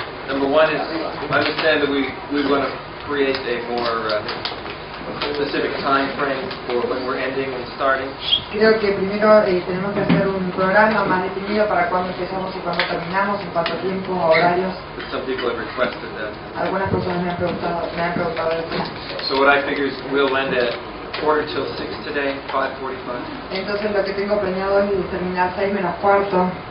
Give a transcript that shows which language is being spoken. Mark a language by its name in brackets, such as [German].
[English] Number one is, I understand that we want to create a more specific time frame for when we're ending and starting. [Spanish] Creo que primero tenemos que hacer un programa más definido para cuándo empezamos y cuándo terminamos, en cuánto tiempo, horarios. [English] But some people have requested that. [Spanish] Algunas personas me han preguntado eso. [English] So what I figure is we'll end at 5:45 today, 5:45. [Spanish] Entonces lo que tengo planeado es terminar 6 menos cuarto.